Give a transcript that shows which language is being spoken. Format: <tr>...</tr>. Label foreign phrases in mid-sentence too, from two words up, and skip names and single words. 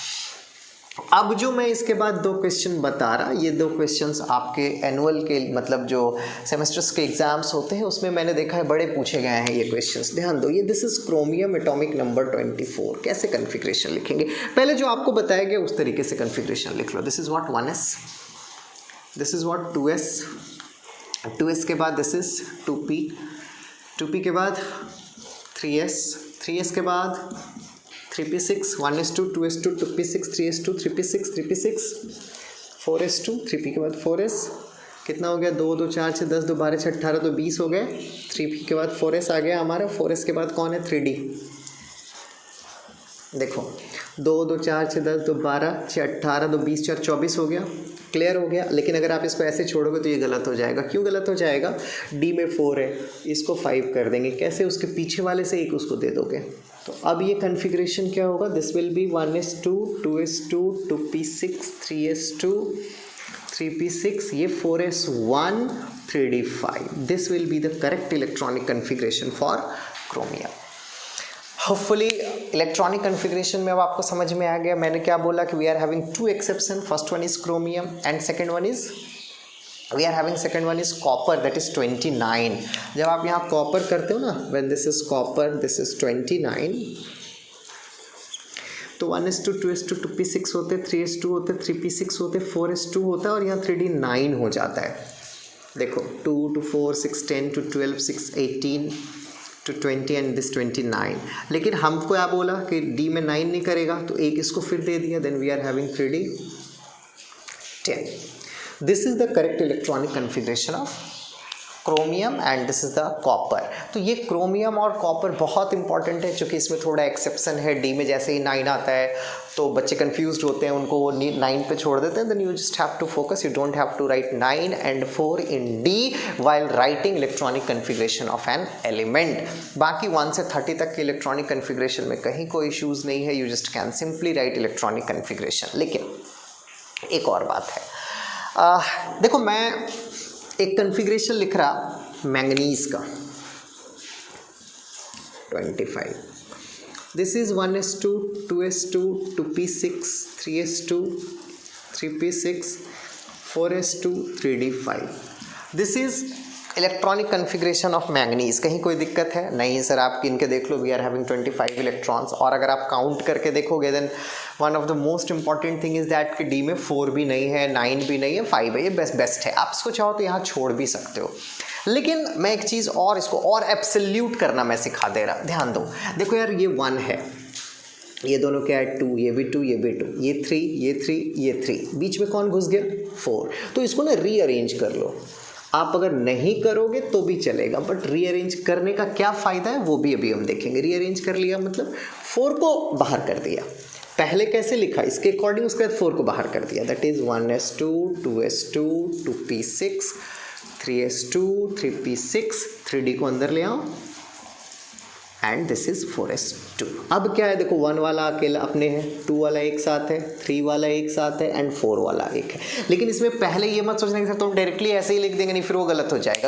<hi>अब जो मैं इसके बाद 2 क्वेश्चन बता रहा ये 2 क्वेश्चंस आपके एनुअल के मतलब जो सेमेस्टर्स के एग्जाम्स होते हैं उसमें मैंने देखा है बड़े पूछे गए हैं ये क्वेश्चंस ध्यान दो ये</hi> <en>this is chromium atomic number</en> <hi>24 कैसे कन्फिग्रेशन लिखेंगे पहले जो आपको बताया गया उस तरीके से कन्फिग्रेशन लिख लो</hi> <en>this is what</en> <hi>1s</hi> <en>this is what</en> <hi>2s के बाद</hi> <en>this is</en> <hi>2p के बाद 3s के बाद 3p6 1s2 2s2 2p6 3s2 3p6 3p6 4s2 3p के बाद 4s कितना हो गया 2 2 4 6 10 2 12 6 18 तो 20 हो गए 3p के बाद 4s आ गया हमारा 4s के बाद कौन है 3d देखो 2 2 4 6 10 2 12 6 18 2 20 4 24 हो गया क्लियर हो गया लेकिन अगर आप इसको ऐसे छोड़ोगे तो ये गलत हो जाएगा क्यों गलत हो जाएगा डी में 4 है इसको 5 कर देंगे कैसे उसके पीछे वाले से एक उसको दे दोगे तो अब ये कन्फिग्रेशन क्या होगा</hi> <en>this will be</en> <hi>1s2 2s2 2p6 3s2 3p6 ये 4s1 3d5</hi> <en>this will be the correct electronic configuration for chromium hopefully electronic configuration</en> <hi>में अब आपको समझ में आ गया मैंने क्या बोला कि</hi> <en>we are having 2 exception first one is chromium and second one is we are having second one is copper that is 29</en> <hi>जब आप यहाँ कॉपर करते हो ना</hi> <en>when this is copper this is 29</en> <hi>तो 1s2 2s2 2p6 होते 3s2 होते 3p6 होते 4s2 होता है और यहाँ 3d 9 हो जाता है देखो 2 to 4 6 10 to 12 6 18 to 20</hi> <en>and this</en> <hi>29 लेकिन हमको क्या बोला कि डी में 9 नहीं करेगा तो एक इसको फिर दे दिया</hi> <en>then we are having 3d 10 this is the correct electronic configuration of chromium and this is the copper</en> <hi>तो ये क्रोमियम और कॉपर बहुत इंपॉर्टेंट है क्योंकि इसमें थोड़ा एक्सेप्शन है डी में जैसे ही 9 आता है तो बच्चे कंफ्यूज्ड होते हैं उनको वो 9 पे छोड़ देते हैं</hi> <en>then you just have to focus you don't have to write 9 and 4 in d while writing electronic configuration of an element</en> <hi>बाकी 1 से 30 तक के इलेक्ट्रॉनिक कन्फिग्रेशन में कहीं कोई इश्यूज़ नहीं है</hi> <en>you just can simply write electronic configuration</en> <hi>लेकिन एक और बात है देखो मैं एक कन्फिग्रेशन लिख रहा मैंगनीज का 25</hi> <en>this is</en> <hi>1s2 2s2 2p6 3s2 3p6 4s2 3d5</hi> <en>this is electronic configuration of manganese</en> <hi>कहीं कोई दिक्कत है नहीं सर आप इनके देख लो</hi> <en>we are having 25 electrons</en> <hi>और अगर आप काउंट करके देखोगे</hi> <en>then one of the most important thing is that</en> <hi>कि डी में 4 भी नहीं है 9 भी नहीं है 5 है ये बेस्ट है आप इसको चाहो तो यहाँ छोड़ भी सकते हो लेकिन मैं एक चीज़ और इसको और एब्सोल्यूट करना मैं सिखा दे रहा ध्यान दो देखो यार ये 1 है ये दोनों क्या है 2, ये भी 2, ये भी 2, ये 3, ये 3, ये 3, बीच में कौन घुस गया 4। तो इसको ना रीअरेंज कर लो। आप अगर नहीं करोगे तो भी चलेगा, बट रीअरेंज करने का क्या फ़ायदा है वो भी अभी हम देखेंगे। रीअरेंज कर लिया मतलब 4 को बाहर कर दिया, पहले कैसे लिखा इसके अकॉर्डिंग, उसके बाद 4 को बाहर कर दिया,</hi> <en>that is</en> <hi>1s2 2s2 2p6 3s2 3p6, 3d को अंदर ले आओ</hi> <en>and this is</en> <hi>4s2। अब क्या है देखो 1 वाला अकेला अपने है, 2 वाला एक साथ है, 3 वाला एक साथ है एंड 4 वाला एक है। लेकिन इसमें पहले ये मत सोचना कि सर तुम डायरेक्टली ऐसे ही लिख देंगे, नहीं फिर वो गलत हो जाएगा।</hi>